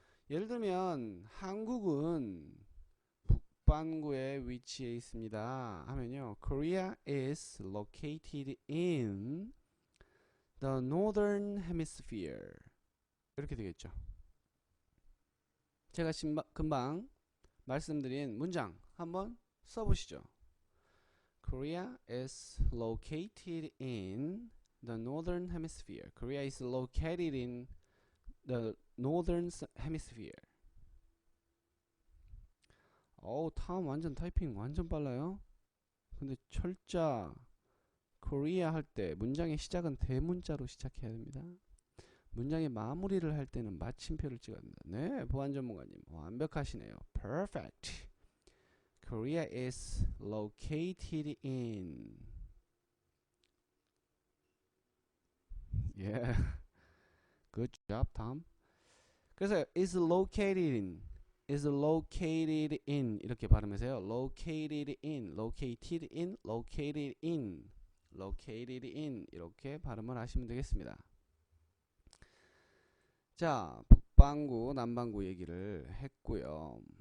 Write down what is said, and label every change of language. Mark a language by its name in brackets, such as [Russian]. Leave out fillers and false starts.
[Korean] 예를 들면 한국은 북반구에 위치해 있습니다 하면요, [English] Korea is located in the northern hemisphere [Korean] 이렇게 되겠죠. 제가 금방 말씀드린 문장 한번 써보시죠. [English] Korea is located in the northern hemisphere. Korea is located in the northern hemisphere. [Korean] 어우, 탐 완전 타이핑 완전 빨라요. 근데 철자 Korea 할 때 문장의 시작은 대문자로 시작해야 됩니다. 문장의 마무리를 할 때는 마침표를 찍어야 됩니다. 네, 보안 전문가님 완벽하시네요. [English] Perfect. Korea is located in. Yeah. Good job, Tom. [Korean] 그래서 [English] is located in, is located in [Korean] 이렇게 발음하세요. [English] Located in, located in, located in, located in [Korean] 이렇게 발음을 하시면 되겠습니다. 자, 북반구, 남반구 얘기를 했고요.